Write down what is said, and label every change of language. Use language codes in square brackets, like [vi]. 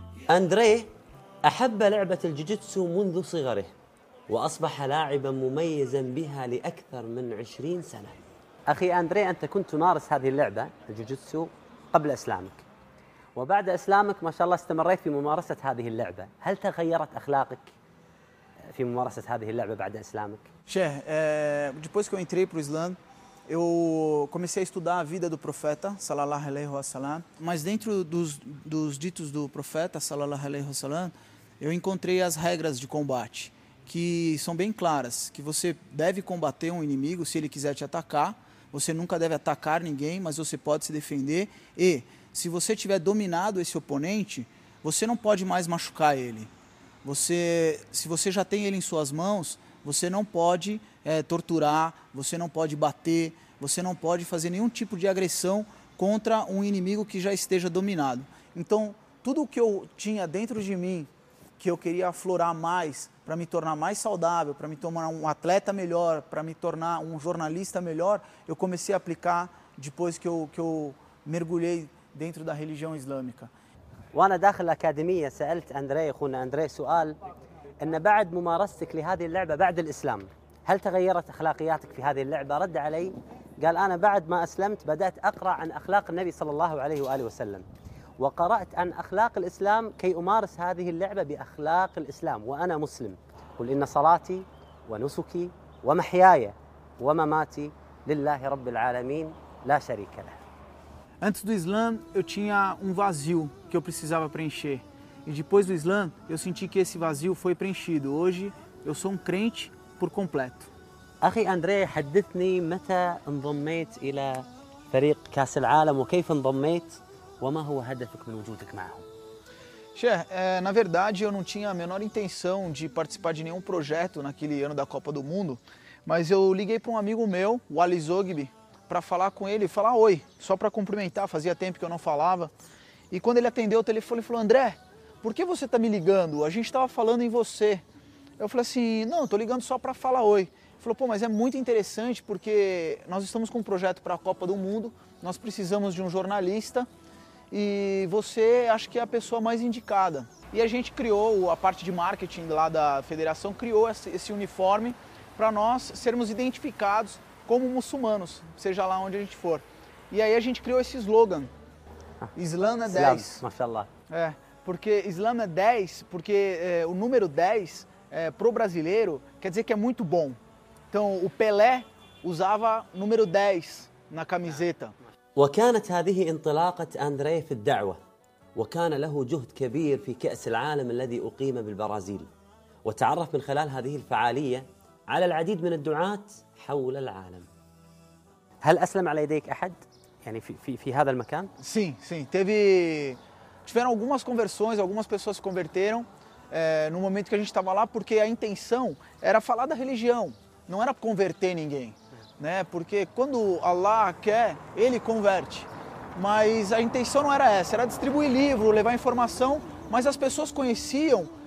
[ar] أندري أحب لعبة الجوجيتسو منذ صغره وأصبح لاعباً مميزاً بها لأكثر من 20 سنة. أخي أندري، أنت كنت تمارس هذه اللعبة الجوجيتسو قبل إسلامك، وبعد إسلامك ما شاء الله استمريت في ممارسة هذه اللعبة. هل تغيرت أخلاقك في ممارسة هذه اللعبة بعد إسلامك؟ [pt] شيخ، depois que eu entrei para o Islã, eu comecei a estudar a vida do profeta, sallallahu alaihi wasallam. Mas dentro dos ditos do profeta, sallallahu alaihi wasallam, eu encontrei as regras de combate. Que são bem claras, que você deve combater um inimigo se ele quiser te atacar, você nunca deve atacar ninguém, mas você pode se defender, e se você tiver dominado esse oponente, você não pode mais machucar ele. Se você já tem ele em suas mãos, você não pode torturar, você não pode bater, Você não pode fazer nenhum tipo de agressão contra um inimigo que já esteja dominado. Então, tudo o que eu tinha dentro de mim, que eu queria aflorar mais, para me tornar mais saudável, para me tornar um atleta melhor, para me tornar um jornalista melhor, eu comecei a aplicar depois que eu mergulhei dentro da religião islâmica. [ar] وانا داخل الاكاديميه سالت اندري اخونا اندري سؤال ان بعد ممارستك لهذه اللعبه بعد الاسلام هل تغيرت اخلاقياتك في هذه اللعبه رد علي قال انا بعد ما اسلمت بدات اقرا عن اخلاق النبي صلى الله عليه واله وسلم وقرات عن اخلاق الاسلام كي امارس هذه اللعبه باخلاق الاسلام وانا مسلم قل ان صلاتي ونسكي ومحياي ومماتي لله رب العالمين لا شريك له. [pt] Antes do Islã, eu tinha um vazio que eu precisava preencher. E depois do Islã, eu senti que esse vazio foi preenchido. Hoje, eu sou um crente por completo. [ar] أخي أندري حدثني متى انضميت إلى فريق كأس العالم وكيف انضميت وما هو هدفك من وجودك معهم. [pt] Cheikh, na verdade, eu não tinha a menor intenção de participar de nenhum projeto naquele ano da Copa do Mundo, mas eu liguei para um amigo meu, o Ali Zoghbi, para falar com ele, falar oi, só para cumprimentar, fazia tempo que eu não falava. E quando ele atendeu o telefone, ele falou, André, por que você está me ligando? A gente estava falando em você. Eu falei assim, não, estou ligando só para falar oi. Ele falou, pô, mas é muito interessante porque nós estamos com um projeto para a Copa do Mundo, nós precisamos de um jornalista e você acho que é a pessoa mais indicada. E a gente criou, a parte de marketing lá da federação, criou esse uniforme para nós sermos identificados como muçulmanos, seja lá onde a gente for. E aí a gente criou esse slogan, Islam é 10. [ar] Mashallah. [pt] É, porque Islam é 10, porque o número 10, pro brasileiro, quer dizer que é muito bom. Então o Pelé usava o número 10 na camiseta. [ar] E كانت هذه انطلاقة أندري في الدعوة. وكان له جهد كبير في كأس العالم الذي أقيم بالبرازيل. وتعرف من خلال هذه الفعالية على العديد من الدعاة حول العالم. هل أسلم على يديك أحد؟ يعني في هذا المكان؟ [pt] Sim, sim. Tiveram algumas conversões, algumas pessoas se converteram no momento que a gente estava lá, porque a intenção era falar da religião, não era converter ninguém, né? Porque quando Allah quer, Ele converte. Mas a intenção não era essa, era distribuir livro, levar informação, mas as pessoas conheciam.